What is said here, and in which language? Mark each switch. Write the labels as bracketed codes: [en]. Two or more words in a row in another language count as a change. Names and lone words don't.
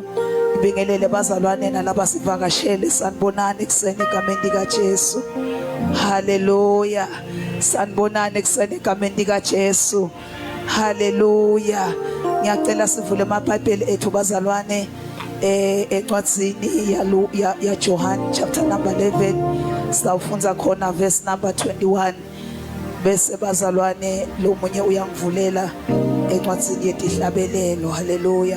[ss] Ngibingelele bazalwane nalaba sivakashele sanibonani ekseni egameni lika Jesu. Haleluya. Sanibonani ekseni egameni lika Jesu. Haleluya. Ngiyacela sivule amabhayibheli ethu bazalwane encwadzini ya John [en] chapter number 11 [ss] sawufunza khona [en] verse number 21 [ss] bese bazalwane lo munye uyangivulela encwadzini yetihlabelelo. Haleluya.